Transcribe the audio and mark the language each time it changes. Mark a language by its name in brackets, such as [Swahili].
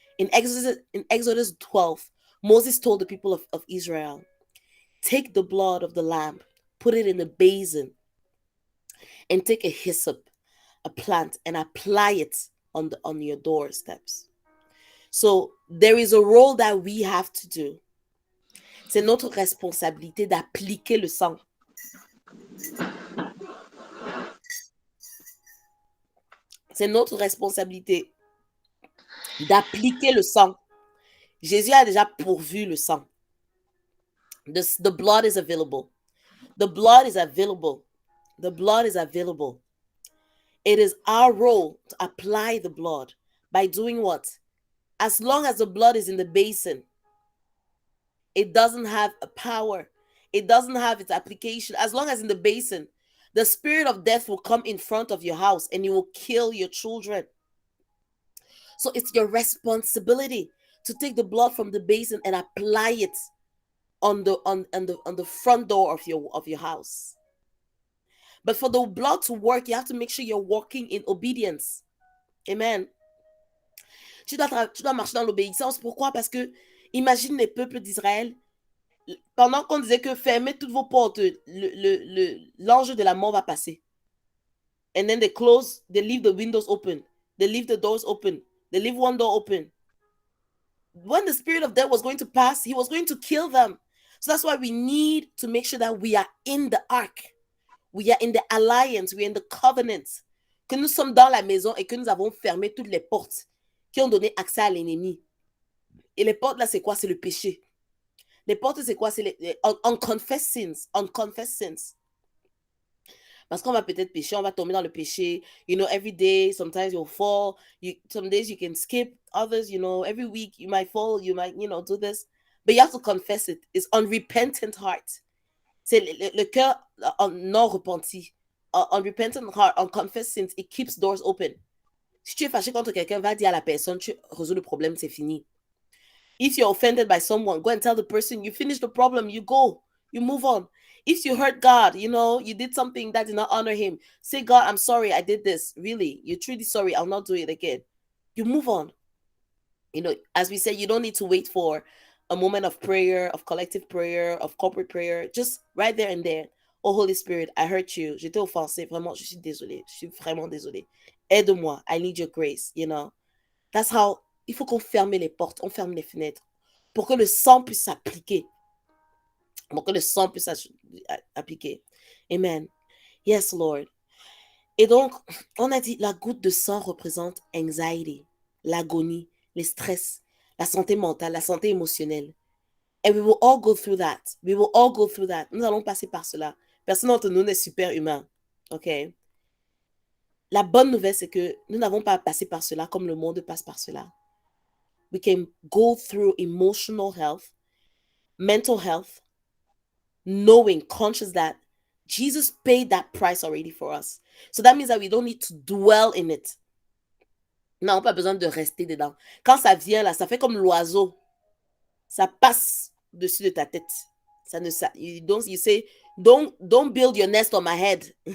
[English] In Exodus 12, Moses told the people of Israel, take the blood of the lamb, put it in a basin, and take a hyssop, a plant, and apply it on your doorsteps. So there is a role that we have to do. [French] C'est notre responsabilité d'appliquer le sang. C'est notre responsabilité d'appliquer le sang. Jésus a déjà pourvu le sang. [English] The blood is available. The blood is available. The blood is available. It is our role to apply the blood by doing what? As long as the blood is in the basin, it doesn't have a power. It doesn't have its application. As long as in the basin, the spirit of death will come in front of your house and it will kill your children. So it's your responsibility to take the blood from the basin and apply it on the front door of your house. But for the blood to work, you have to make sure you're walking in obedience. Amen. [French] Tu dois marcher dans l'obéissance. Pourquoi? Parce que imagine les peuples d'Israël, pendant qu'on disait que fermez toutes vos portes, l'ange de la mort va passer. [English] And then they leave the windows open. They leave the doors open. They leave one door open. When the spirit of death was going to pass, he was going to kill them. So that's why we need to make sure that we are in the ark. We are in the alliance. We are in the covenant. [French] Que nous sommes dans la maison et que nous avons fermé toutes les portes qui ont donné accès à l'ennemi. Et les portes là, c'est quoi? C'est le péché. Les portes, c'est quoi? C'est les [English] unconfessed sins. Unconfessed sins. [French] Parce qu'on va peut-être pécher, on va tomber dans le péché. [English] You know, every day, sometimes you'll fall. Some days you can skip. Others, you know, every week you might fall. You might, you know, do this. But you have to confess it. It's unrepentant heart. [French] C'est le cœur non repenti. [English] Unrepentant heart, unconfessed sins, it keeps doors open. [French] Si tu es fâché contre quelqu'un, va dire à la personne, tu résous le problème, c'est fini. [English] If you're offended by someone, go and tell the person, you finish the problem, you go, you move on. If you hurt God, you know, you did something that did not honor him, say, God, I'm sorry, I did this. Really, you're truly sorry, I'll not do it again. You move on. You know, as we said, you don't need to wait for a moment of prayer, of collective prayer, of corporate prayer, just right there and there. Oh, Holy Spirit, I hurt you. [French] J'étais offensé. Vraiment, je suis désolée. Je suis vraiment désolée. Aide-moi. [English] I need your grace, you know. That's how, [French] il faut qu'on ferme les portes, on ferme les fenêtres pour que le sang puisse s'appliquer. Pour que le sang puisse s'appliquer. Amen. [English] Yes, Lord. [French] Et donc, on a dit, la goutte de sang représente anxiety, l'agonie, le stress, la santé mentale, la santé émotionnelle. [English] And we will all go through that. We will all go through that. [French] Nous allons passer par cela. Personne d'entre nous n'est super humain. OK? La bonne nouvelle, c'est que nous n'avons pas passé par cela comme le monde passe par cela. [English] We can go through emotional health, mental health, knowing, conscious that Jesus paid that price already for us. So that means that we don't need to dwell in it. [French] Nous n'avons pas besoin de rester dedans. Quand ça vient là, ça fait comme l'oiseau. Ça passe dessus de ta tête. [English] You say, don't build your nest on my head.